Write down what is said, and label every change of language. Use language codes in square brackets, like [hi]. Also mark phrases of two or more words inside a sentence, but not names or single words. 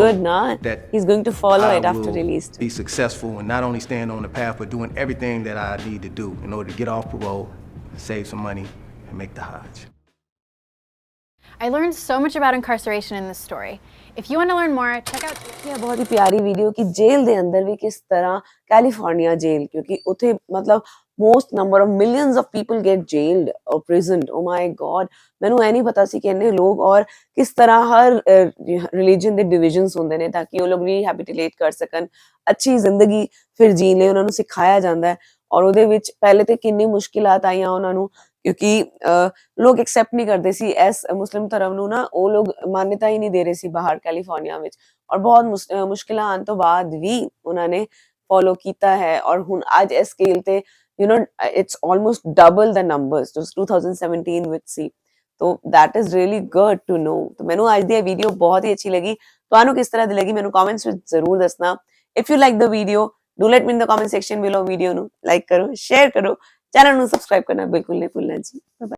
[en] that's good, nah? That he's going to follow it after will release. Be successful and not only staying on the path, but doing everything that I need to do in order to get off parole, save some money, and make the Hajj. I learned so much about incarceration in this story. If you want to learn more, check out [pa] ਯੇ ਬਹੁਤ ਹੀ ਪਿਆਰੀ ਵੀਡੀਓ ਕਿ ਜੇਲ੍ਹ ਦੇ ਅੰਦਰ ਭੀ ਕਿਸ ਤਰ੍ਹਾਂ ਕੈਲੀਫੋਰਨੀਆ ਜੇਲ੍ਹ, ਕਿਉਂਕਿ ਉੱਥੇ ਮਤਲਬ [en] most number of millions of people get jailed or prisoned. Oh my God, [pa] ਮੈਨੂੰ ਐ ਨਹੀਂ ਪਤਾ ਸੀ ਕਿ ਇੰਨੇ ਲੋਕ ਔਰ ਕਿਸ ਤਰ੍ਹਾਂ ਹਰ religion ਦੇ divisions ਹੁੰਦੇ ਨੇ ਤਾਕਿ ਉਹ ਲੋਕ rehabilitate ਕਰ ਸਕਣ, ਅੱਛੀ ਜ਼ਿੰਦਗੀ ਫਿਰ ਜੀਣ ਲੈ, ਉਹਨਾਂ ਨੂੰ ਸਿਖਾਇਆ ਜਾਂਦਾ ਹੈ। और ਉਹਦੇ ਵਿੱਚ ਪਹਿਲੇ ਤੇ ਕਿੰਨੀ ਮੁਸ਼ਕਿਲਾਂ ਆਈਆਂ ਉਹਨਾਂ ਨੂੰ, ਕਿਉਂਕਿ ਲੋਕ ਐਕਸੈਪਟ ਨਹੀਂ ਕਰਦੇ ਸੀ ਇਸ ਮੁਸਲਿਮ ਧਰਮ ਨੂੰ ਨਾ, ਉਹ ਲੋਕ ਮਾਨਤਾ ਹੀ ਨਹੀਂ ਦੇ ਰਹੇ ਸੀ ਬਾਹਰ ਕੈਲੀਫੋਰਨੀਆ ਵਿੱਚ। ਔਰ ਬਹੁਤ ਮੁਸ਼ਕਿਲਾਂ ਆਉਣ ਤੋਂ ਬਾਅਦ ਵੀ ਉਹਨਾਂ ਨੇ ਫੋਲੋ ਕੀਤਾ ਹੈ ਔਰ ਹੁਣ ਅੱਜ ਇਸ ਸਕੇਲ ਤੇ [en] it's almost double the numbers just 2017 [pa] ਵਿੱਚ ਸੀ। [en] तो that is really good to know। [pa] तो ਮੈਨੂੰ ਅੱਜ ਦੀ ਵੀਡੀਓ ਬਹੁਤ ਹੀ ਅੱਛੀ ਲੱਗੀ। ਤੁਹਾਨੂੰ ਕਿਸ ਤਰ੍ਹਾਂ ਦੀ ਲੱਗੀ ਮੈਨੂੰ ਕਮੈਂਟਸ ਵਿੱਚ ਜ਼ਰੂਰ ਦੱਸਣਾ। [en] if you like the video do let me in the comment section below। [pa] ਵੀਡੀਓ ਨੂੰ ਲਾਈਕ ਕਰੋ, ਸ਼ੇਅਰ ਕਰੋ, ਚੈਨਲ ਨੂੰ ਸਬਸਕ੍ਰਾਈਬ ਕਰਨਾ ਬਿਲਕੁਲ ਨਹੀਂ ਭੁੱਲਣਾ ਜੀ।